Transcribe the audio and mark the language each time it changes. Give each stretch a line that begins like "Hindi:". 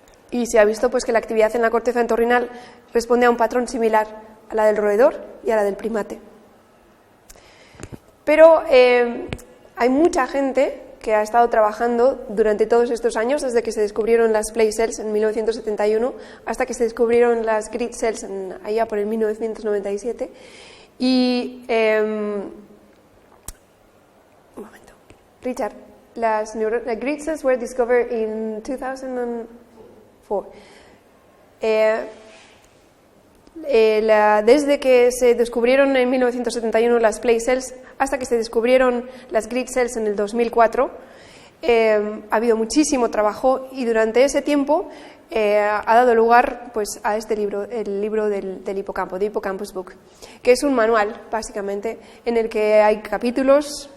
Spanish: Y se ha visto pues, que la actividad en la corteza entorrinal responde a un patrón similar a la del roedor y a la del primate. Pero hay mucha gente que ha estado trabajando durante todos estos años, desde que se descubrieron las play cells en 1971 hasta que se descubrieron las grid cells allá por el 1997. Y, un momento, Richard, las
English: grid cells were discovered in 2004.
Spanish: Desde que se descubrieron en 1971 las play cells hasta que se descubrieron las grid cells en el 2004, ha habido muchísimo trabajo, y durante ese tiempo ha dado lugar pues, a este libro, el libro del hipocampo, The Hippocampus Book, que es un manual, básicamente, en el que hay capítulos.